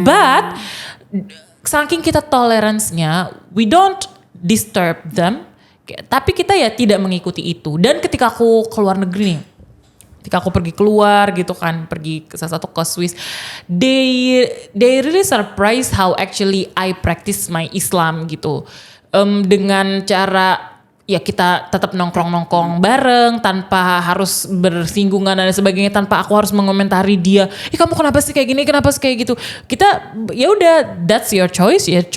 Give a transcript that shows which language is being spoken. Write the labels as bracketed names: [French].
[English] But [Indonesian] saking kita toleransinya, [English] we don't disturb them. [Indonesian] Tapi kita ya tidak mengikuti itu. Dan ketika aku keluar negeri nih, ketika aku pergi keluar gitu kan, pergi ke salah satu ke Swiss, [English] they really surprised how actually I practice my Islam [Indonesian] gitu. Dengan cara ya kita tetap nongkrong bareng tanpa harus bersinggungan dan sebagainya, tanpa aku harus mengomentari dia. Kamu kenapa sih kayak gini? Kenapa sih kayak gitu? Kita ya udah, [English] that's your choice.